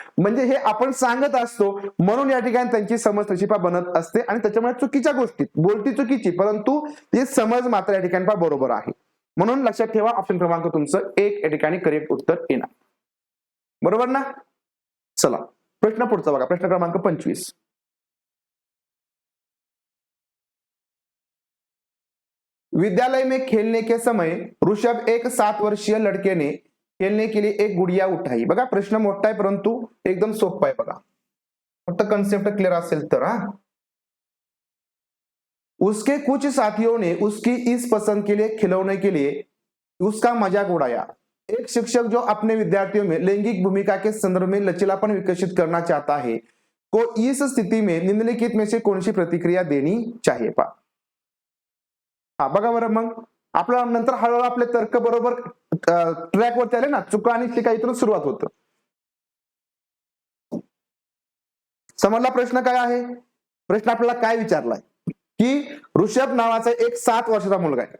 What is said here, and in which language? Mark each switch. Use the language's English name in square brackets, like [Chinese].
[Marathi] म्हणजे हे आपण सांगत असतो म्हणून या ठिकाणी त्यांची समज तशी पा बनत असते आणि त्याच्यामुळे चुकीच्या गोष्टीत बोलती चुकीची, परंतु ती समज मात्र या ठिकाणी पा बरोबर आहे. म्हणून लक्षात ठेवा, ऑप्शन क्रमांक तुमचं 1 या ठिकाणी करेक्ट उत्तर येणार, बरोबर ना. चला प्रश्न पुढचा बघा, प्रश्न क्रमांक 25. [Hindi] विद्यालय में खेलने के समय ऋषभ एक 7 वर्षीय लड़के ने खेलने के लिए एक गुड़िया उठाई. [Marathi] बघा, प्रश्न मोठा आहे परंतु एकदम सोपा आहे. बघा, फक्त कन्सेप्ट क्लियर असेल तर. [Hindi] उसके कुछ साथियों ने उसकी इस पसंद के लिए खिलौने के लिए उसका मजाक उड़ाया. एक शिक्षक जो अपने विद्यार्थियों में लैंगिक भूमिका के संदर्भ में लचीलापन विकसित करना चाहता है को इस स्थिति में निम्नलिखित में से कौन सी प्रतिक्रिया देनी चाहिए. [Marathi] पा हा बघा बरं, मग आपल्या नंतर हळूहळू आपले तर्क बरोबर ट्रॅकवरती आले ना, चुका आणि टीका इथून सुरुवात होतं. समजला प्रश्न काय आहे. प्रश्न आपल्याला काय विचारलाय की ऋषभ नावाचा एक 7 वर्षाचा मुलगा आहे.